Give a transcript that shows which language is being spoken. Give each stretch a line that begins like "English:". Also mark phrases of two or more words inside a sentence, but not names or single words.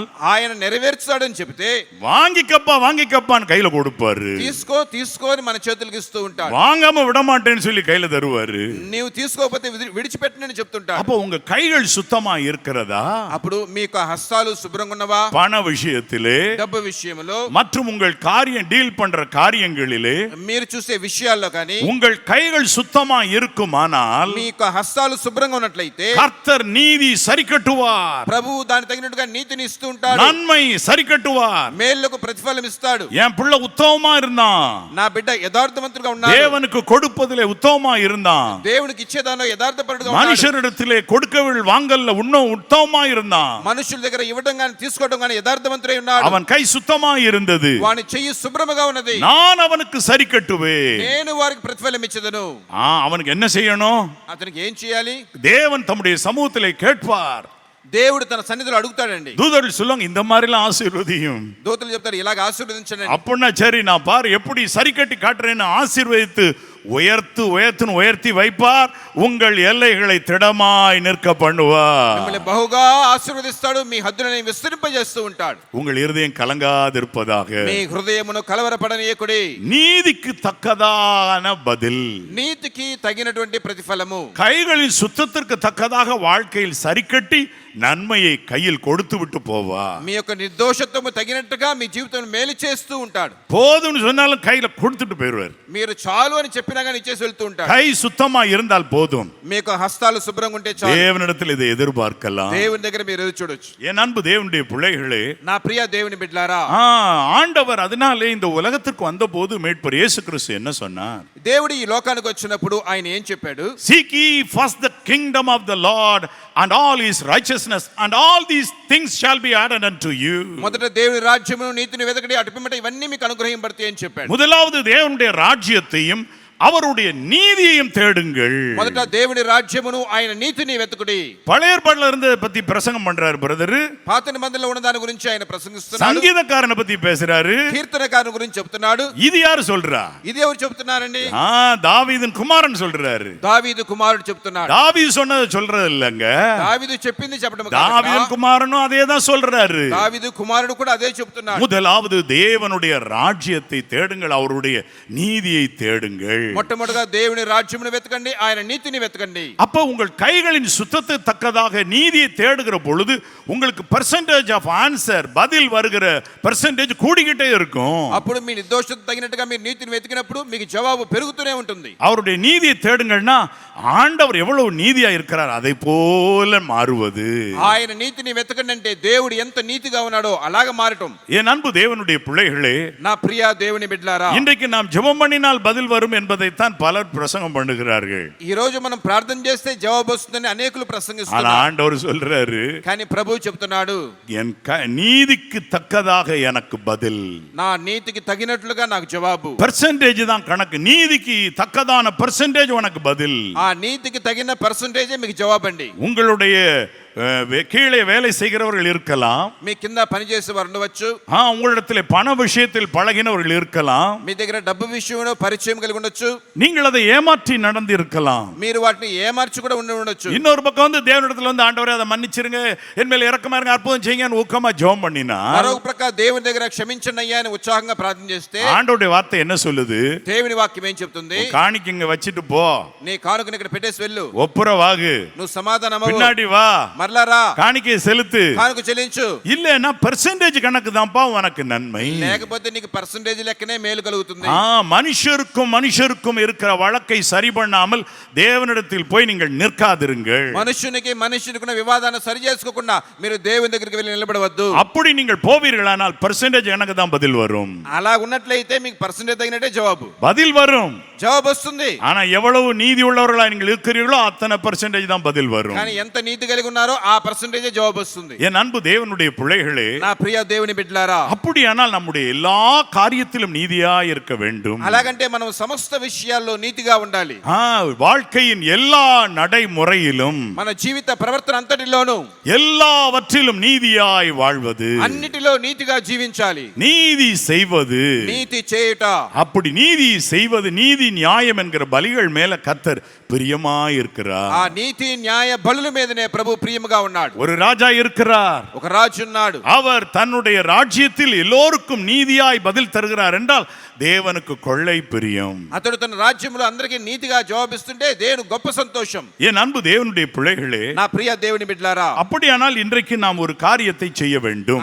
Telugu: ఆయన నెరవేర్చాడని చెబితే
Tamil: வாங்கிக்கப்பான்னு கையில கொடுப்பாரு.
Telugu: తీసుకో తీసుకో అని మన చేతులకు ఇస్తూ ఉంటాడు.
Tamil: வாங்காம விட மாட்டேன்னு சொல்லி கையில தருவாரு.
Telugu: నీవు తీసుకోకపోతే విడిచిపెట్టనని చెప్తుంటాడు.
Tamil: அப்போ உங்க கைகள் சுத்தமா இருக்கிறதா?
Telugu: అప్పుడు మీ యొక్క హస్తాలు శుభ్రంగా ఉన్నవా?
Tamil: பண விஷயத்திலே,
Telugu: డబ్బు విషయంలో
Tamil: மற்றும் உங்கள் காரியம் டீல் பண்ற காரியங்களிலே,
Telugu: మీరు చూసే విషయాల్లో కానీ
Tamil: உங்கள் கைகள் சுத்தமா இருக்குமானால்
Telugu: మీ యొక్క హస్తాలు శుభ్రంగా ఉన్నట్లయితే
Tamil: கர்த்தர் நீதி சரி கட்டுவார்,
Telugu: ప్రభువు దాని తగినట్టుగా నీతిని ఇస్తూ ఉంటాడు,
Tamil: நன்மை சரி கட்டுவார்.
Telugu: మేలుకు ప్రతిఫలం ఇస్తాడు.
Tamil: என் பிள்ளை உத்தமமா இருந்தான்,
Telugu: నా బిడ్డ యథార్థవంతుడుగా ఉన్నాడు,
Tamil: தேவனுக்கு கொடுப்பதிலே உத்தமமா இருந்தான்,
Telugu: దేవునికి ఇచ్చేదానిలో యథార్థపరుడుగా ఉన్నాడు,
Tamil: மனுஷரிடத்திலே கொடுக்கவில் வாங்கல்ல இன்னும் உத்தமமா இருந்தான்,
Telugu: మనుషుల దగ్గర ఇవ్వడం గాని తీసుకోవడం గాని యథార్థవంతుడై ఉన్నాడు,
Tamil: அவன் கை சுத்தமா இருந்தது,
Telugu: వాని చెయ్యి శుభ్రముగా ఉన్నది,
Tamil: நான் அவனுக்கு சரி கட்டுவேன்.
Telugu: నేను వారికి ప్రతిఫలం ఇచ్చేదను.
Tamil: அவனுக்கு என்ன செய்யணும்?
Telugu: అతనికి ఏం చేయాలి?
Tamil: தேவன் தம்முடைய சமூகத்திலே கேட்பார்.
Telugu: దేవుడు తన సన్నిధిలో అడుగుతాడండి.
Tamil: தூதர்கள் சொல்லுவாங்க, இந்த மாதிரிலாம் ஆசீர்வதியும்.
Telugu: దూతలు చెప్తారు, ఇలాగ ఆశీర్వదించండి.
Tamil: அப்படின்னா சரி, நான் பாரு எப்படி சரி கட்டி காட்டுறேன்னு ஆசீர்வதித்து உயர்த்தி வைப்பார். உங்கள் எல்லைகளை திடமாய் நிற்க பண்ணுவார்.
Telugu: మిమ్మల్ని బహుగా ఆశీర్వదిస్తాడు, మీ హద్దులను విస్తరింపజేస్తూ ఉంటాడు.
Tamil: உங்கள் இருதயம் கலங்காதிருப்பதாக.
Telugu: మీ హృదయమును కలవరపడనీయకుడి.
Tamil: நீதிக்கு தக்கதான பதில்,
Telugu: నీతికి తగినటువంటి ప్రతిఫలము,
Tamil: கைகளின் சுத்தத்திற்கு தக்கதாக வாழ்க்கையில் சரி கட்டி நன்மையை கையில் கொடுத்து விட்டு போவா.
Telugu: మీ యొక్క నిర్దోషత్వము తగినట్టుగా మీ జీవితం మేలు చేస్తూ ఉంటాడు.
Tamil: போதும்னு சொன்னாலும் கையில கொடுத்துட்டு போயிடுவார்.
Telugu: మీరు చాలు అని చెప్పినా కానీ ఇచ్చేసి వెళ్తూ ఉంటాడు.
Tamil: கை சுத்தமா இருந்தால் போதும்.
Telugu: మీ యొక్క హస్తాలు శుభ్రంగా ఉంటే చాలు.
Tamil: தேவனிடத்தில் இதை எதிர்பார்க்கலாம்.
Telugu: దేవుని దగ్గర మీరు ఎదురు చూడొచ్చు.
Tamil: என் அன்பு தேவனுடைய பிள்ளைகளே,
Telugu: నా ప్రియ దేవుని బిడ్డలారా,
Tamil: ஆண்டவர் அதனாலே இந்த உலகத்திற்கு வந்த போது மீட்பர் இயேசு கிறிஸ்து என்ன சொன்னார்?
Telugu: దేవుడు ఈ లోకానికి వచ్చినప్పుడు ఆయన ఏం చెప్పాడు?
English: Seek ye first the kingdom of the Lord and all his righteousness and all these things shall be added unto you.
Telugu: మొదట దేవుని రాజ్యమును నీతిని వెతకడి, అటు పిమ్మట ఇవన్నీ మీకు అనుగ్రహింపబడతాయి అని చెప్పాడు.
Tamil: முதலாவது தேவனுடைய ராஜ்யத்தையும் அவருடைய நீதியையும் தேடுங்கள்.
Telugu: మొదట దేవుని రాజ్యమును ఆయన నీతిని వెతకుడి.
Tamil: பழைய ஏற்பாடுல இருந்து பத்தி பிரசங்கம் பண்றாரு பிரதர்.
Telugu: పాత నిబంధనలో ఉన్న దాని గురించి ఆయన ప్రసంగిస్తున్నాడు.
Tamil: సంగీతకారனை పத்தி பேசுறாரு.
Telugu: కీర్తనకారుని గురించి చెప్తున్నాడు.
Tamil: இது யாரு சொல்றா?
Telugu: ఇది ఎవరు చెప్తున్నారండి?
Tamil: தாவீதின் குமாரன் சொல்றாரு.
Telugu: దావీదు కుమారుడు చెప్తున్నాడు.
Tamil: தாவீது சொன்னது சொல்றது இல்லங்க.
Telugu: దావీదు చెప్పింది చెప్పడం కాదు.
Tamil: தாவீதின் குமாரனும் அதே தான் சொல்றாரு.
Telugu: దావీదు కుమారుడు కూడా అదే చెప్తున్నాడు.
Tamil: முதலாவது தேவனுடைய ராஜ்யத்தை தேடுங்கள், அவருடைய நீதியை தேடுங்கள்.
Telugu: మొట్టమొదటిగా దేవుని రాజ్యమును వెతకండి, ఆయన నీతిని వెతకండి.
Tamil: அப்ப உங்கள் கைகளின் சுத்தத்துக்கு தக்கதாக நீதியை தேடுகிற பொழுது உங்களுக்கு
English: percentage of answer,
Tamil: பதில் வருகிற பெர்சன்டேஜ் கூடிக்கிட்டே இருக்கும்.
Telugu: అప్పుడు మీ నిర్దోషత తగినట్టుగా మీరు నీతిని వెతికినప్పుడు మీకు జవాబు పెరుగుతూనే ఉంటుంది.
Tamil: அவருடைய நீதியை தேடுங்கள்னா ஆண்டவர் எவ்வளவு நீதியா இருக்கிறார் அதை போல மாறுவது.
Telugu: ఆయన నీతిని వెతకండి అంటే దేవుడు ఎంత నీతిగా ఉన్నాడో అలాగ మారటం.
Tamil: என் அன்பு தேவனுடைய பிள்ளைகளே,
Telugu: నా ప్రియ దేవుని బిడ్డలారా,
Tamil: இன்றைக்கு நாம் ஜெபம் பண்ணினால் பதில் வரும் என்பதைத்தான் பலர் பிரசங்கம் பண்ணுகிறார்கள்.
Telugu: ఈ రోజు మనం ప్రార్థన చేస్తే జవాబు వస్తుందని అనేకులు
Tamil: ஆனா
Telugu: ప్రసంగిస్తున్నారు.
Tamil: ஆண்டவர் சொல்றாரு,
Telugu: కానీ ప్రభువు చెప్తున్నాడు,
Tamil: என் நீதிக்கு தக்கதாக எனக்கு பதில்.
Telugu: నా నీతికి తగినట్లుగా నాకు జవాబు.
Tamil: பெர்சன்டேஜ் தான் கணக்கு, நீதிக்கு தக்கதான பெர்சன்டேஜ் உனக்கு பதில்.
Telugu: ఆ నీతికి తగిన పర్సంటేజే మీకు జవాబండి.
Tamil: உங்களுடைய கீழே வேலை செய்கிறவர்கள் இருக்கலாம்,
Telugu: మీ కింద పనిచేసే వారు ఉండవచ్చు,
Tamil: உங்களிடத்தில் பண விஷயத்தில் பழகினவர்கள் இருக்கலாம்,
Telugu: మీ దగ్గర డబ్బు విషయంలో పరిచయం కలిగి ఉండొచ్చు,
Tamil: நீங்கள் அதை ஏமாற்றி நடந்து இருக்கலாம்.
Telugu: మీరు వాటిని ఏమార్చి కూడా ఉండి ఉండొచ్చు.
Tamil: இன்னொரு பக்கம் வந்து தேவனிடத்துல வந்து ஆண்டவரே அதை மன்னிச்சிருங்க, என் மேல இரக்கமா இருங்க, அற்புதம் செய்யுங்கன்னு ஊக்கமா ஜெபம் பண்ணினா
Telugu: మరొక ప్రకారం దేవుని దగ్గర క్షమించండి అయ్యా అని ఉత్సాహంగా ప్రార్థన చేస్తే
Tamil: ஆண்டவருடைய வார்த்தை என்ன சொல்லுது?
Telugu: దేవుని వాక్యం ఏం చెప్తుంది?
Tamil: காணிக்கங்க வச்சிட்டு போ,
Telugu: నీ కానుకని ఇక్కడ పెట్టేసి వెళ్ళు,
Tamil: ஒப்புரவாகு,
Telugu: నువ్వు సమాధానం
Tamil: பின்னாடி வா,
Telugu: మరలారా
Tamil: காணிக்கையை செலுத்து,
Telugu: కానుక చెల్లించు,
Tamil: இல்லன்னா பெர்சன்டேஜ் கணக்கு தான்ப்பா உனக்கு நன்மை.
Telugu: లేకపోతే నీకు పర్సంటేజ్ లెక్కనే మేలు కలుగుతుంది.
Tamil: மனுஷருக்கும் இருக்கிற வழக்கை சரி பண்ணாமல் தேவனிடத்தில் போய் நீங்கள் நிற்காதிருங்கள்.
Telugu: మనుషునికి వివాదాన్ని సరి చేసుకోకుండా మీరు దేవుని దగ్గరికి వెళ్ళి నిలబడవద్దు.
Tamil: அப்படி நீங்கள் போவீர்களானால் பெர்சன்டேஜ் எனக்கு தான் பதில் வரும்.
Telugu: అలా ఉన్నట్లయితే మీకు పర్సంటేజ్ తగినట్టే జవాబు
Tamil: பதில் வரும்.
Telugu: జవాబు వస్తుంది.
Tamil: ஆனா எவ்வளவு நீதி உள்ளவர்களா நீங்கள் இருக்கிறீர்களோ அத்தனை பெர்சன்டேஜ் தான் பதில் வரும்.
Telugu: కానీ ఎంత నీతి కలిగి ఉన్నారో ఆ పర్సంటేజే జవాబు వస్తుంది.
Tamil: என் அன்பு தேவனுடைய பிள்ளைகளே,
Telugu: నా ప్రియ దేవుని బిడ్డలారా,
Tamil: அப்படியானால் நம்முடைய எல்லா காரியத்திலும் நீதியா இருக்க வேண்டும்.
Telugu: అలాగంటే మనం సమస్త విషయాల్లో నీతిగా ఉండాలి.
Tamil: வாழ்க்கையின் எல்லா நடைமுறையிலும்,
Telugu: మన జీవిత ప్రవర్తన అంతటిలోనూ,
Tamil: எல்லாவற்றிலும் நீதியாய் வாழ்வது,
Telugu: అన్నిటిలో నీతిగా జీవించాలి.
Tamil: நீதி செய்வது,
Telugu: నీతి చేయుట,
Tamil: அப்படி நீதி செய்வது, நீதி நியாயம் என்கிற பலிகள் மேல கர்த்தர் பிரியமாய் இருக்கிறார்.
Telugu: ఆ నీతి న్యాయ బలుల మీదనే ప్రభు ప్రియముగా ఉన్నాడు.
Tamil: ஒரு ராஜா இருக்கிறார்,
Telugu: ఒక రాజు ఉన్నాడు.
Tamil: அவர் தன்னுடைய ராஜ்யத்தில் எல்லோருக்கும் நீதியாய் பதில் தருகிறார் என்றால் தேவனுக்கு கொள்ளை பிரியம்.
Telugu: అతడు తన రాజ్యంలో అందరికీ నీతిగా జవాబిస్తుంటే దేవుని గొప్ప సంతోషం.
Tamil: என் அன்பு தேவனுடைய பிள்ளைகளே,
Telugu: నా ప్రియ దేవుని బిడ్డలారా,
Tamil: அப்படியானால் இன்றைக்கு நாம் ஒரு காரியத்தை செய்ய வேண்டும்.